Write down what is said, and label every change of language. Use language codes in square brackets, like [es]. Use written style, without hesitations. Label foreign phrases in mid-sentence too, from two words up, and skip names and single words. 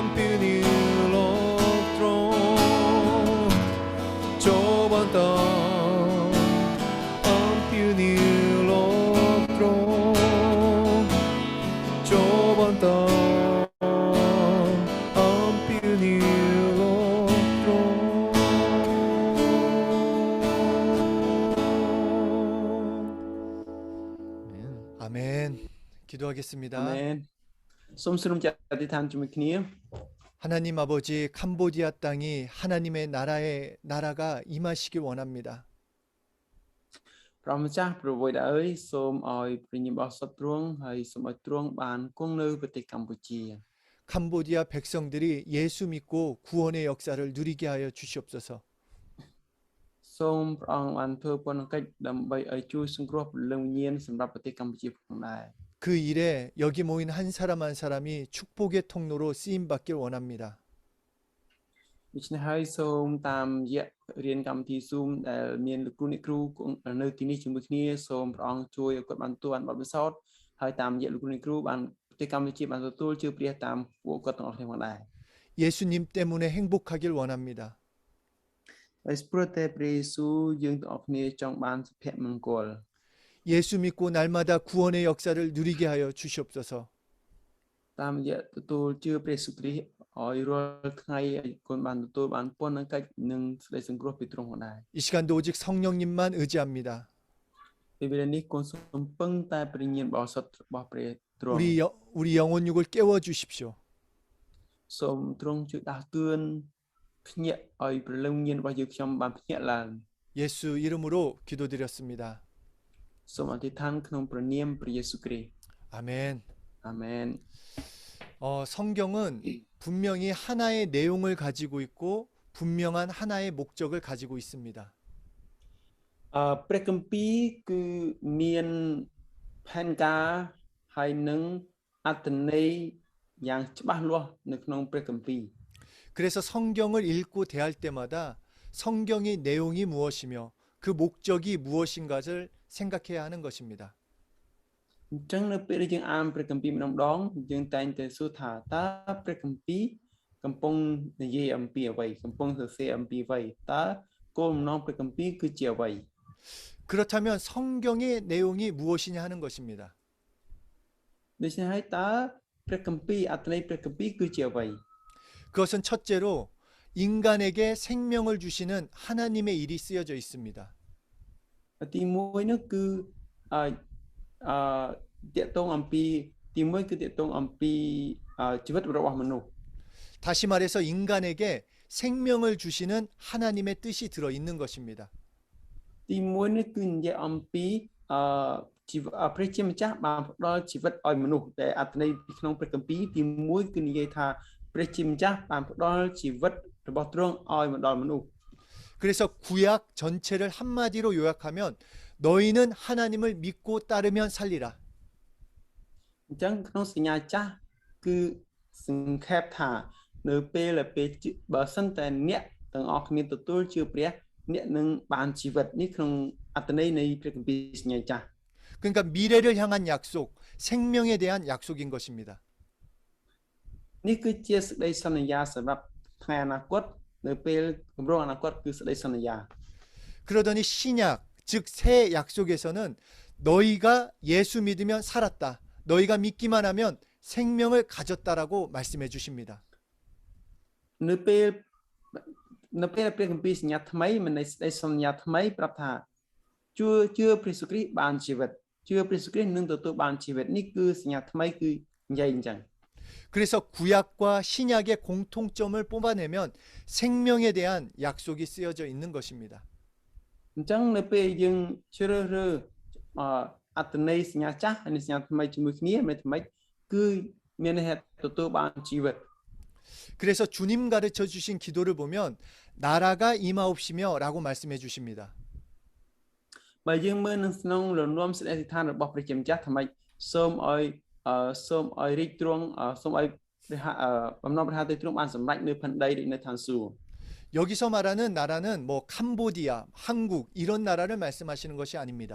[ko] พินิโลกตรงโจบันตออัมพินิโลกตรงโจบันตออัมพินิโลกตรง 아멘. 기도하겠습니다. 아멘. [km] សូមស្រុំចាអធិដ្ឋានជាមួយគ្នា [ko] 하나님 아버지 캄보디아 땅이 하나님의 나라가 임하시길 원합니다. [km] ព្រះម្ចាស់ប្រវត្តិអើយសូមឲ្យព្រះញាមរបស់សត្វទ្រង់ហើយសូមឲ្យទ្រង់បានគង់នៅប្រទេសកម្ពុជា [ko] 캄보디아 백성들이 예수 믿고 구원의 역사를 누리게 하여 주시옵소서. [km] សូមព្រះអង្គបានធ្វើពន្ធកិច្ចដើម្បីឲ្យជួយសង្គ្រោះព្រលឹងវិញ្ញាណសម្រាប់ប្រទេសកម្ពុជាផងដែរ [ko] 그 일에 여기 모인 한 사람 한 사람이 축복의 통로로 쓰임 받길 원합니다. [km] ដូច្នេះហើយសូមតាមរយៈរៀនកម្មវិធី Zoom ដែលមានលោកគ្រូអ្នកគ្រូនៅទីនេះជាមួយគ្នាសូមព្រះអង្គជួយឲ្យគាត់បានទទួលបានបទពិសោធន៍ហើយតាមរយៈលោកគ្រូអ្នកគ្រូបានប្រទេសកម្ពុជាបានទទួលជឿព្រះតាមពួកគាត់ទាំងអស់គ្នាផងដែរ [ko] 예수님 때문에 행복하길 원합니다. [km] ហើយព្រោះតែព្រះយេស៊ូវយើងទាំងអស់គ្នាចង់បានសុភមង្គល [ko] 예수 믿고 날마다 구원의 역사를 누리게 하여 주시옵소서. [km] តាមរយៈទទួលជឿព្រះយេស៊ូវគ្រីស្ទឲ្យរាល់ថ្ងៃឲ្យគាត់បានទទួលបានពន្ធកិច្ចនិងសេចក្តីសង្គ្រោះពីទ្រង់ផងដែរ [ko] 이 시간도 오직 성령님만 의지합니다. [km] ពេលវេលានេះកូនសូមពឹងតែព្រះញាណបរិសុទ្ធរបស់ព្រះទ្រង់ [ko] 우리 영혼 육을 깨워 주십시오. [km] សូមទ្រង់ជួយដាស់តឿនភ្ញាក់ឲ្យព្រលឹងវិញ្ញាណរបស់យើងខ្ញុំបានភ្ញាក់ឡើង [ko] 예수 이름으로 기도드렸습니다. [km] សូមអធិដ្ឋានក្នុងព្រះនាមព្រះយេស៊ូវគ្រីស្ទ [ko] 아멘. [km] អាមែន [ko] 성경은 분명히 하나의 내용을 가지고 있고 분명한 하나의 목적을 가지고 있습니다. [km] ព្រះគម្ពីរគឺមានផែនការហើយនឹងអត្ថន័យយ៉ាងច្បាស់លាស់នៅក្នុងព្រះគម្ពីរ [ko] 그래서 성경을 읽고 대할 때마다 성경의 내용이 무엇이며 그 목적이 무엇인가를 생각해야 하는 것입니다. [km] អញ្ចឹងនៅពេលដែលយើងអានព្រះគម្ពីរម្ដងយើងតែងតែសួរថាតើព្រះគម្ពីរកំពុងនិយាយអំពីអ្វីកំពុងសរសេរអំពីអ្វីតើគោលបំណងព្រះគម្ពីរគឺជាអ្វី [ko] 그렇다면 성경의 내용이 무엇이냐 하는 것입니다. [km] ដូច្នេះហើយតើព្រះគម្ពីរអត្ថន័យព្រះគម្ពីរគឺជាអ្វី [ko] 그것은 첫째로 인간에게 생명을 주시는 하나님의 일이 쓰여져 있습니다. [km] ទី1នោះគឺតេតងអំពីទី1គឺតេតងអំពីជីវិតរបស់មនុស្ស [ko] 다시 말해서 인간에게 생명을 주시는 하나님의 뜻이 들어 있는 것입니다. [km] ទី1នេះគឺនិយាយអំពីជីវិតព្រះជាម្ចាស់បានផ្ដល់ជីវិតឲ្យមនុស្សដែលអត្ថន័យក្នុងព្រះគម្ពីរទី1គឺនិយាយថាព្រះជាម្ចាស់បានផ្ដល់ជីវិតរបស់ទ្រង់ឲ្យមកដល់មនុស្ស [ko] 그래서 구약 전체를 한마디로 요약하면 너희는 하나님을 믿고 따르면 살리라. [km] អញ្ចឹងក្នុងសញ្ញាចាស់គឺសង្ខេបថានៅពេលបើសិនតែអ្នកទាំងអស់គ្នាទទួលជឿព្រះអ្នកនឹងបានជីវិតនេះក្នុងអត្ថន័យនៃព្រះគម្ពីរសញ្ញាចាស់ [ko] 그러니까 미래를 향한 약속, 생명에 대한 약속인 것입니다. [km] នេះគឺជាសេចក្តីសន្យាសម្រាប់ថ្ងៃអនាគតនៅពេលគម្រោងអនាគតគឺសេចក្តីសន្យា [ko] 그러더니 신약, 즉 새 약속에서는 너희가 예수 믿으면 살았다. 너희가 믿기만 하면 생명을 가졌다라고 말씀해 주십니다. [km] នៅពេលព្រះគម្ពីរសញ្ញាថ្មីមានន័យសេចក្តីសន្យាថ្មីប្រាប់ថាជឿព្រះយេស៊ូវគ្រីស្ទបានជីវិតជឿព្រះយេស៊ូវគ្រីស្ទនឹងទទួលបានជីវិតនេះគឺសញ្ញាថ្មីគឺនិយាយអញ្ចឹង [ko] 그래서 구약과 신약의 공통점을 뽑아내면 생명에 대한 약속이 쓰여져 있는 것입니다. [km] អញ្ចឹងនៅពេលយើងជ្រើសរើសអត្ថន័យសញ្ញាចាស់ហើយសញ្ញាថ្មីជាមួយគ្នាមានថ្មីគឺមានន័យថាទទួលបានជីវិត [ko] 그래서 주님 가르쳐 주신 기도를 보면 나라가 임하옵시며 라고 말씀해 주십니다. [km] បើយើងមើលនៅក្នុងលំនាំសេចក្តីអធិដ្ឋានរបស់ព្រះជាម្ចាស់ថ្មីសូមឲ្យរាជទ្រង់សូមឲ្យបំណងព្រះហឫទ័យទ្រង់បានសម្រេចនៅផែនដីដូចនៅឋានសួគ៌ [ko] 여기서 말하는 나라는 뭐 캄보디아, 한국 이런 나라를 말씀하시는 것이 아닙니다.